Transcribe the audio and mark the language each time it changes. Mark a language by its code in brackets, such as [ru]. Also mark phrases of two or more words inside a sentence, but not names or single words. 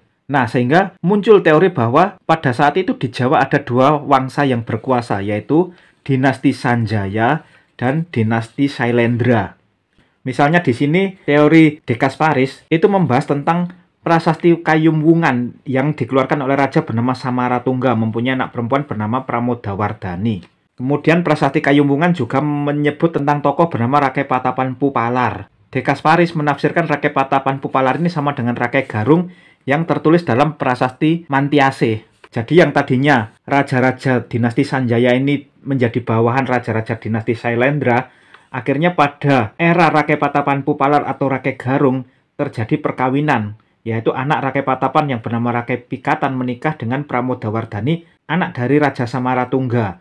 [id] Nah, sehingga muncul teori bahwa pada saat itu di Jawa ada dua wangsa yang berkuasa, yaitu dinasti Sanjaya dan dinasti Sailendra. Misalnya di sini teori De Kasparis itu membahas tentang prasasti Kayumwungan yang dikeluarkan oleh raja bernama Samaratungga, mempunyai anak perempuan bernama Pramodawardhani. Kemudian prasasti Kayumwungan juga menyebut tentang tokoh bernama Rakai Patapan Pupalar. De Kasparis menafsirkan Rakai Patapan Pupalar ini sama dengan Rakai Garung yang tertulis dalam prasasti Mantiase. Jadi yang tadinya raja-raja dinasti Sanjaya ini menjadi bawahan raja-raja dinasti Sailendra, akhirnya pada era Rakai Patapan Pupalar atau Rakai Garung terjadi perkawinan, yaitu anak Rakai Patapan yang bernama Rakai Pikatan menikah dengan Pramodawardhani, anak dari Raja Samaratungga.